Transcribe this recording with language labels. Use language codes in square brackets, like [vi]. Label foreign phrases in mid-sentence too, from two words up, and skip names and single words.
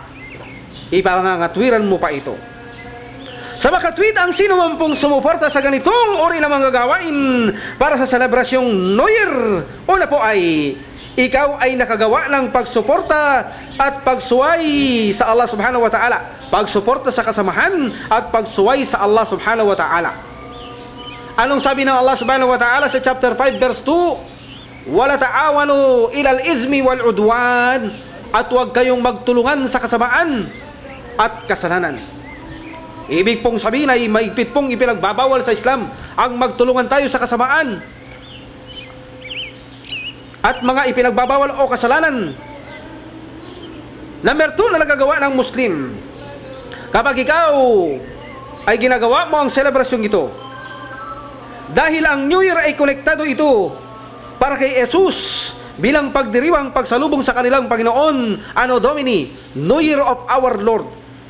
[tl] Ipangangatwiran mo pa ito. Sa makatwid, ang sino man pong sumuporta sa ganitong uri ng mga gawain para sa selebrasyong New Year, una po ay ikaw ay nakagawa ng pagsuporta at pagsuway sa Allah [ar] سبحانه وتعالى. [tl] Pagsuporta sa kasamahan at pagsuway sa Allah [ar] سبحانه وتعالى. [tl] Anong sabi ng Allah [ar] سبحانه وتعالى [tl] sa chapter 5 verse 2? [ar] ولا تعاونوا على الإثم والعدوان, [tl] at huwag kayong magtulungan sa kasamaan at kasalanan. Ibig pong sabihin ay maigpit pong ipinagbabawal sa Islam ang magtulungan tayo sa kasamaan at mga ipinagbabawal o kasalanan. Number 2 na nagagawa ng Muslim, kapag ikaw ay ginagawa mo ang selebrasyong ito, dahil ang New Year ay konektado ito para kay Jesus bilang pagdiriwang pagsalubong sa kanilang Panginoon, [la] Anno Domini, [en] New Year of our Lord.